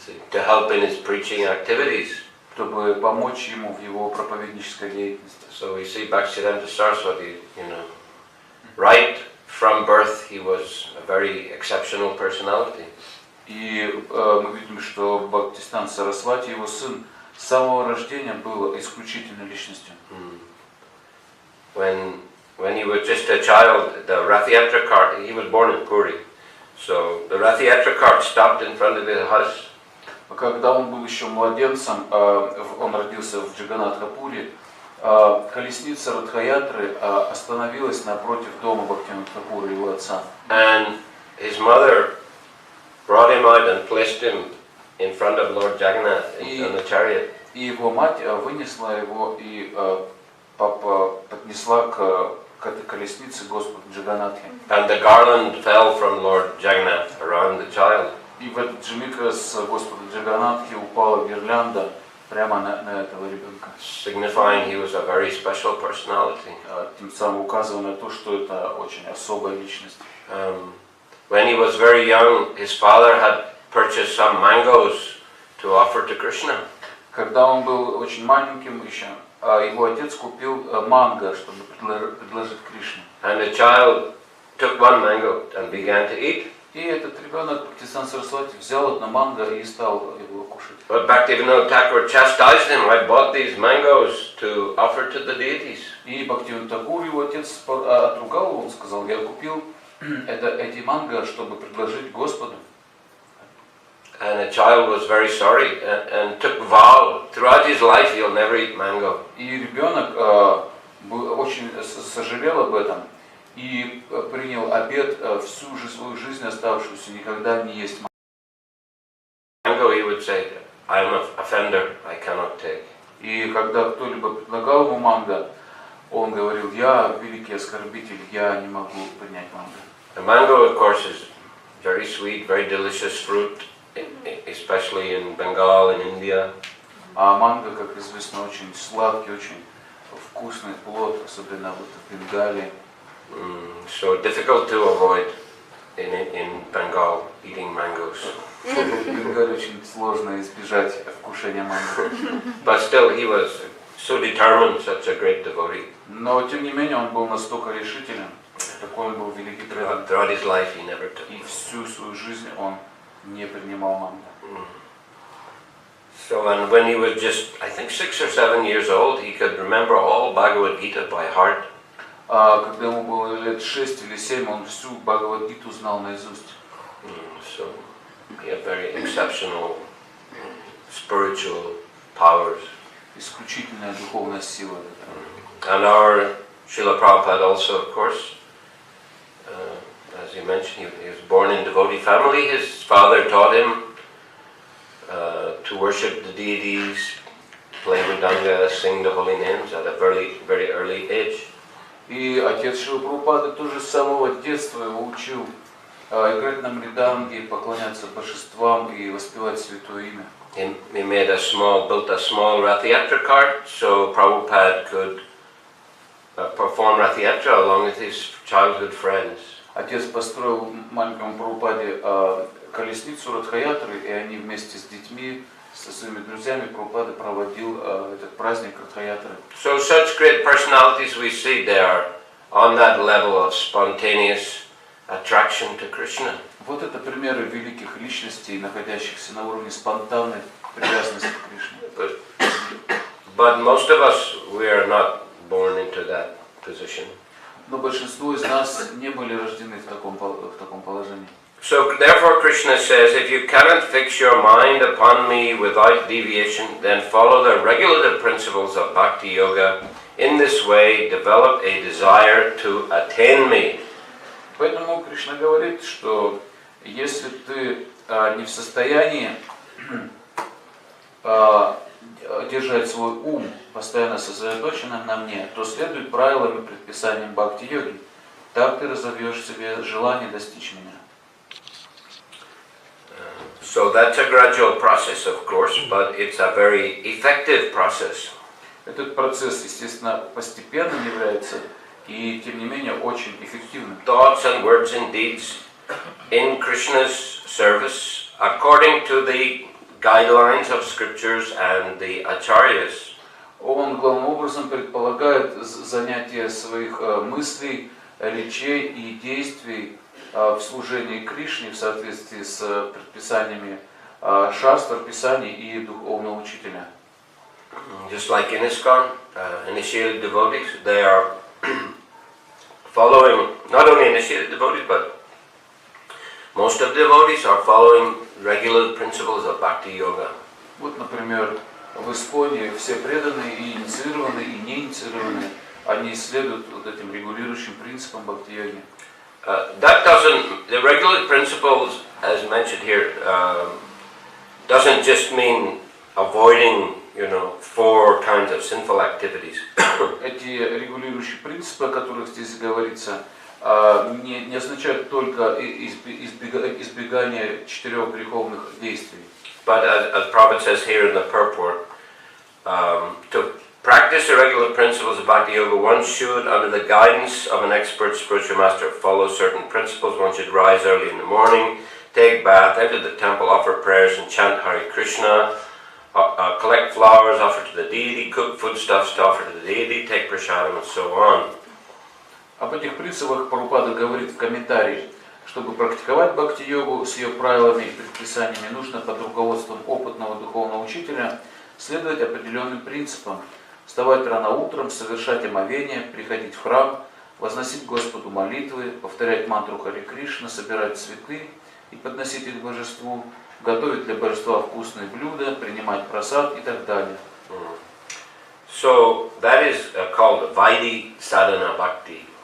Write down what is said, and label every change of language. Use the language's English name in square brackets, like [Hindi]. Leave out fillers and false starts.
[English] to help in his preaching activities. [Russian] чтобы помочь ему в его проповеднической деятельности. [English] So we see Bhaktisiddhanta Saraswati, right from birth he was a very exceptional personality. [Russian] И мы видим, что Бхактисиданта Сарасвати, его сын, с самого рождения был исключительной личностью. [English] When he was just a child, the Rath Yatra cart, he was born in Puri, so the Rath Yatra cart stopped in front of his house. [Russian] Когда он был еще младенцем, он родился в Джаганатхапуре, колесница Радхаятры остановилась напротив дома Бхактивинода Thakura, его отца. [English] And his mother brought him out and placed him in front of Lord Jagannath in the chariot. [Russian] И его мать вынесла его и поднесла к этой колеснице Господу Джаганатхе. [English] And the garland fell from Lord Jagannath around the child. [Russian] И в этот же миг с Господа Джаганатхи упала гирлянда прямо на этого ребенка. [English] Signifying he was a very special personality. [Russian] Тем самым указывая на то, что это очень особая личность. [English] When he was very young, his father had purchased some mangoes to offer to Krishna. [Russian] Когда он был очень маленьким еще, его отец купил манго, чтобы предложить Кришне. [English] And the child took one mango and began to eat. [Russian] И этот ребенок, Бхактисиданта Сарасвати, взял одно манго и стал его кушать. [English] But Bhaktivinoda Thakur chastised him. I bought these mangoes to offer to the deities. [Russian] И Бхактивинода Thakura, его отец, отругал его, он сказал, я купил эти манго, чтобы предложить Господу. [English] And the child was very sorry and took vow throughout his life he'll never eat mango. [Russian] И ребенок очень сожалел об этом и принял обет всю свою жизнь оставшуюся никогда не есть [English] Mango, he would say, I am an offender, I cannot take. [Russian] И когда кто-либо предлагал ему манго, Он говорил: я великий оскорбитель, я не могу принять мангу. [English] The mango, of course, is very sweet, very delicious fruit, especially in Bengal and India. [Russian] А манго, как известно, очень сладкий, очень вкусный плод, особенно вот в Бенгалии. [English] So difficult to avoid in Bengal eating mangoes. [Russian] В Бенгалии очень сложно избежать вкушения манго. [English] But still, he was so determined, such a great devotee. [Russian] Но тем не менее он был настолько решителен, такой он был великий преданный. [English] Throughout his life, he never took. [Russian] И всю свою жизнь он не принимал манго. [English] So, and when he was just, I think, 6 or 7 years old, he could remember all Bhagavad Gita by heart. [Russian] А когда ему было лет 6 или 7, он всю Бхагавад-гиту знал наизусть. [English] So, he had very exceptional spiritual powers. [Russian] Исключительная духовная сила. [English] And our Srila Prabhupada also, of course, as you mentioned, he was born in devotee family. His father taught him to worship the deities, play mridanga, sing the holy names at a very, very early age. [Russian] И отец Шрилы Прабхупады тоже с самого детства его учил играть на мриданге, поклоняться божествам и воспевать святое имя. [English] He built a small Rathayatra cart so Prabhupada could perform Rathayatra along with his childhood friends. [Russian] Отец построил маленькому Прабхупаде колесницу Радхаятры, и они вместе с детьми, со своими друзьями Прабхупада проводил этот праздник Радхаятры. [English] So such great personalities we see there on that level of spontaneous attraction to Krishna. [Russian] Вот это примеры великих личностей, находящихся на уровне спонтанной привязанности к Кришне. [English] But most of us, we are not born into that position. [Russian] Но большинство из нас не были рождены в таком положении. [English] So therefore Krishna says, if you cannot fix your mind upon me without deviation, then follow the regulative principles of Bhakti Yoga. In this way, develop a desire to attain me. [Russian] Поэтому Кришна говорит, что если ты не в состоянии держать свой ум постоянно сосредоточенным на мне, то следуй правилам и предписаниям бхакти-йоги. Так ты разовьешь в себе желание достичь меня. [English] So that's a gradual process, of course, but it's a very effective process. [Russian] Этот процесс, естественно, постепенным является и, тем не менее, очень эффективным. [English] Thoughts and words and deeds in Krishna's service according to the guidelines of scriptures and the acharyas. [Russian] Он главным образом предполагает занятие своих мыслей, речей и действий в служении Кришне в соответствии с предписаниями шастр, писаний и духовного учителя. [English] Just like in ISKCON, initiated devotees, they are following, not only initiated devotees, but most of the devotees are following regular principles of Bhakti Yoga. [Russian] Вот, например, в Исконе все преданные, и инициированные, и неинициированные, они следуют вот этим регулирующим принципам бхакти-йоги. [English] That doesn't, the regular principles, as mentioned here, doesn't just mean avoiding, 4 kinds of sinful activities. [Russian] Эти регулирующие принципы, о которых здесь говорится, не означают только избегание 4 греховных действий. [English] But as Prabhupada says here in the purport, to practice the regular principles of Bhakti Yoga, one should, under the guidance of an expert spiritual master, follow certain principles. One should rise early in the morning, take bath, enter the temple, offer prayers and chant Hare Krishna, collect flowers, offer to the deity, cook foodstuffs to offer to the deity, take prasadam, and so on. [Russian] Об этих принципах Прабхупада говорит в комментарии. Чтобы практиковать бхакти-йогу с ее правилами и предписаниями, нужно под руководством опытного духовного учителя следовать определенным принципам. Вставать рано утром, совершать омовение, приходить в храм, возносить Господу молитвы, повторять мантру Харе Кришна, собирать цветы и подносить их божеству, готовить для божества вкусные блюда, принимать прасад и так далее. [English] So that is called Vaidhi Sadhana Bhakti.